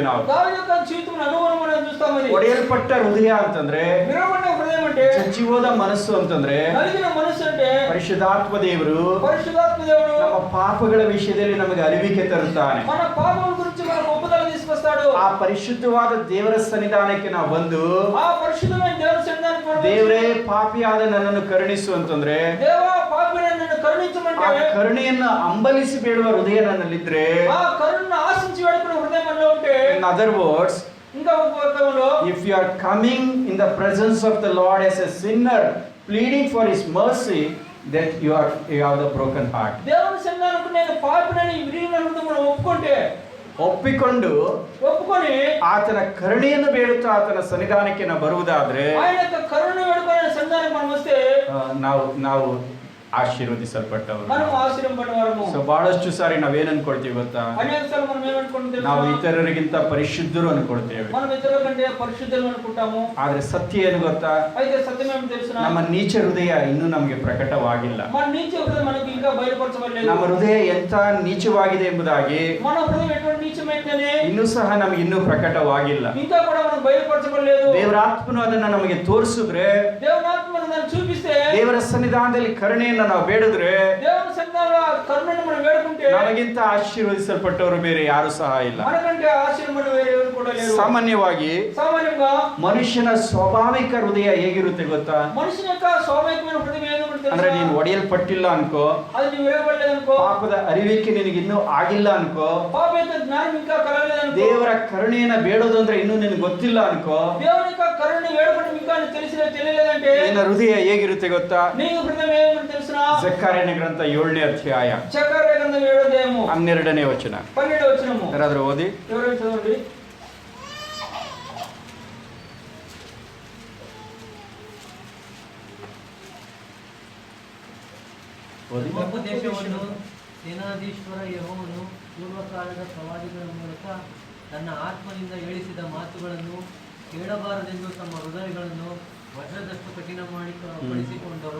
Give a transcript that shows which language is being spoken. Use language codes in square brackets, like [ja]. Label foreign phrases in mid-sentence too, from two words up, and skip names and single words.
[kn] ನಾವು [te] దావీదు యొక్క జీవితం అనుభవం మనం చూస్తాం. అది [kn] ಒಡೆಯಲ್ಪಟ್ಟ ಹೃದಯ ಅಂತಂದ್ರೆ [te] విరవబడిన హృదయం అంటే [kn] ಜಜ್ಜಿ ಹೋದ ಮನಸ್ಸು ಅಂತಂದ್ರೆ [te] నలిగిన మనసు అంటే [kn] ಪರಿಶುದ್ಧಾತ್ಮ ದೇವರು [te] పరిశుద్ధాత్మ దేవుడు [kn] ನಮ್ಮ ಪಾಪಗಳ ವಿಷಯದಲ್ಲಿ ನಮಗೆ ಅರಿವಿಕೆ ತರುತ್ತಾನೆ. [te] మన పాపం గురించి మనకు ఒప్పుదల తీసుకొస్తాడు. [kn] ಆ ಪರಿಶುದ್ಧವಾದ ದೇವರ ಸನ್ನಿಧಾನಕ್ಕೆ ನಾವು ಬಂದು [te] ఆ పరిశుద్ధమైన దేవుని సన్నిధానానికి మనం [kn] ದೇವರೇ ಪಾಪಿಯಾದ ನನ್ನನ್ನು ಕರುಣಿಸು ಅಂತಂದ್ರೆ [te] దేవా పాపిని నన్ను [kn] ಆ [te] కరుణించమంటే [kn] ಕರುಣೆಯನ್ನ ಅಂಬಲಿಸಿ ಬೇಡುವ ಹೃದಯ ನನ್ನಲ್ಲಿದ್ರೆ, [te] ఆ కరుణను ఆశించి వేడుకునే హృదయం మనలో ఉంటే, [en] in other words, [te] ఇంకా ఒక వర్గంలో [en] if you are coming in the presence of the Lord as a sinner pleading for his mercy, that you have the broken heart. [te] దేవుని సన్నిధానంకు నేను పాపినని విరిగిన హృదయం [kn] ಒಪ್ಪಿಕೊಂಡು [te] ఒప్పుకొని [kn] ಆತನ ಕರುಣೆಯನ್ನು ಬೇಡುತ್ತಾ ಆತನ ಸನ್ನಿಧಾನಕ್ಕೆ ನಾವು ಬರುವುದಾದ್ರೆ [te] ఆయన యొక్క కరుణ వేడుకునే సన్నిధానం మనం వస్తే [kn] ನಾವು ಆಶೀರ್ವದಿಸಲ್ಪಟ್ಟವರು. [te] మనం ఆశీర్వదింపబడేవారము. [kn] ಸೊ ಬಹಳಷ್ಟು ಸಾರಿ ನಾವೇನ್ ಅನ್ಕೊಳ್ತೀವಿ ಗೊತ್ತಾ? [te] అనేక సార్లు మనం ఏమనుకుంటాం? [kn] ನಾವು ಇತರರಿಗಿಂತ ಪರಿಶುದ್ಧರು ಅನ್ಕೊಳ್ತೇವೆ. [te] మనం ఇతరుల కంటే పరిశుద్ధులు అనుకుంటాము. [kn] ಆದ್ರೆ ಸತ್ಯ ಏನು ಗೊತ್ತಾ? [te] అయితే సత్యం ఏమిటో తెలుసునా? [kn] ನಮ್ಮ ನೀಚ ಹೃದಯ ಇನ್ನೂ ನಮಗೆ ಪ್ರಕಟವಾಗಿಲ್ಲ. [te] మన నీచ హృదయం మనకు ఇంకా బయలుపరచబడలేదు. [kn] ನಮ್ಮ ಹೃದಯ ಎಂತ ನೀಚವಾಗಿದೆ ಎಂಬುದಾಗಿ [te] మన హృదయం ఎటువంటి నీచమైందని [kn] ಇನ್ನೂ ಸಹ ನಮಗೆ ಇನ್ನೂ ಪ್ರಕಟವಾಗಿಲ್ಲ. [te] ఇంకా కూడా మనకు బయలుపరచబడలేదు. [kn] ದೇವರಾತ್ಮನು ಅದನ್ನ ನಮಗೆ ತೋರಿಸಿದ್ರೆ, [te] దేవునాత్మ మనకు చూపిస్తే, [kn] ದೇವರ ಸನ್ನಿಧಾನದಲ್ಲಿ ಕರುಣೆಯನ್ನು ನಾವು ಬೇಡಿದ್ರೆ, [te] దేవుని సన్నిధానంలో కరుణను మనం వేడుకుంటే, [kn] ನಮಗಿಂತ ಆಶೀರ್ವದಿಸಲ್ಪಟ್ಟವರು ಬೇರೆ ಯಾರು ಸಹ ಇಲ್ಲ. [te] మనకంటే ఆశీర్వాదం వేరే ఎవరు కూడా లేరు. [kn] ಸಾಮಾನ್ಯವಾಗಿ ಮನುಷ್ಯನ ಸ್ವಾಭಾವಿಕ ಹೃದಯ ಹೇಗಿರುತ್ತೆ ಗೊತ್ತಾ? [te] మనిషిని యొక్క స్వాభావికమైన హృదయం ఏదో తెలుసా? [kn] ಅಂದ್ರೆ ನೀನು ಒಡೆಯಲ್ಪಟ್ಟಿಲ್ಲ ಅನ್ಕೋ, [te] అది నీవు విరగబడలేదు అనుకో, [kn] ಪಾಪದ ಅರಿವಿಕೆ ನಿನಗೆ ಇನ್ನೂ ಆಗಿಲ್ಲ ಅನ್ಕೋ, [te] పాప యొక్క జ్ఞానం ఇంకా కలగలేదు అనుకో, [kn] ದೇವರ ಕರುಣೆಯನ್ನ ಬೇಡೋದು ಅಂದ್ರೆ ಇನ್ನೂ ನಿನಗೆ ಗೊತ್ತಿಲ್ಲ ಅನ್ಕೋ, [te] దేవుని యొక్క కరుణని వేడుకోవడం ఇంకా తెలియలేదంటే [kn] ನಿನ್ನ ಹೃದಯ ಹೇಗಿರುತ್ತೆ ಗೊತ್ತಾ? [te] నీ హృదయం ఏమని తెలుసునా? [kn] ಜಕರ್ಯನ ಗ್ರಂಥ 7ನೇ ಅಧ್ಯಾಯ [te] జకర్యా గ్రంథం 7వ అధ్యాయము [kn] 12ನೇ ವಚನ. [te] 12వ వచనము. [kn] ಯಾರಾದ್ರೂ ಓದಿ. [te] ఎవరైనా చదవండి. [kn] ಗರ್ಭ ದೇಶವನ್ನು ಸೇನಾಧೀಶ್ವರ ಯೆಹೋವನು ಪೂರ್ವಕಾಲದ ಪ್ರವಾದಿಗಳ ಮೂಲಕ ತನ್ನ ಆತ್ಮನಿಂದ ಹೇಳಿಸಿದ ಮಾತುಗಳನ್ನು ಕೇಳಬಾರದೆಂದು ತಮ್ಮ ಹೃದಯಗಳನ್ನು ವಜ್ರದಷ್ಟು ಕಠಿಣ ಮಾಡಿಕೊಂಡರು.